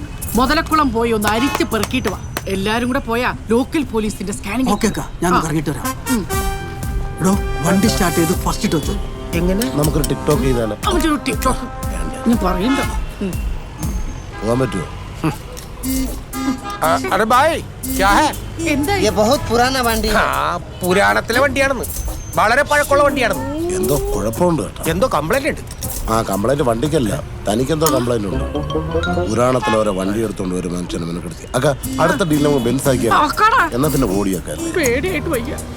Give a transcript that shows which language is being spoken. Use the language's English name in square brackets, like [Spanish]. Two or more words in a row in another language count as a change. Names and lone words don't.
[Malayalam] മുതലക്കുളം പോയി ഒന്ന് അരിച്ച് പെറുക്കിയിട്ട് വാ. എല്ലാരും കൂടെ പോയാ [English] local police [Malayalam] സ്കാനിങ്. ഓക്കെ ഞാൻ ഇറങ്ങിട്ട് വരാം. എടോ, വണ്ടി സ്റ്റാർട്ട് ചെയ്ത് ഫസ്റ്റ് ഇട്ട് വെച്ചു. എങ്ങനെ നമുക്കൊരു ടിക്ടോക്ക് ചെയ്താലോ? അവന്റെ ഒരു ടിക്ടോക്ക് ഞാൻ പറയണ്ട. പോകാൻ പറ്റുമോ? [Hindi] अरे भाई क्या है? [Malayalam] എന്താ [Hindi] ये बहुत पुराना വണ്ടി. [Malayalam] പുരാണത്തിലെ വണ്ടിയാണെന്ന്. വളരെ പഴക്കമുള്ള വണ്ടിയാണെന്ന്. എന്തോ കുഴപ്പമുണ്ട് കേട്ടോ. എന്തോ കംപ്ലൈന്റ് ഉണ്ട്. ആ കംപ്ലൈന്റ് വണ്ടിക്കല്ല, തനിക്കെന്തോ കംപ്ലൈന്റ് ഉണ്ട്. പുരാണത്തിൽ ഓരോ വണ്ടി എടുത്തോണ്ട് ഒരു മനുഷ്യനെ മെനക്കെടുത്തി. അക്ക അടുത്ത ഡീൽ നമുക്ക് ബെൻസ് ആക്കിയാ ആക്കാടാ. എന്നാ പിന്നെ ഓടിയൊക്കെ അല്ലേ? പേടിയായിട്ട് വയ്യ.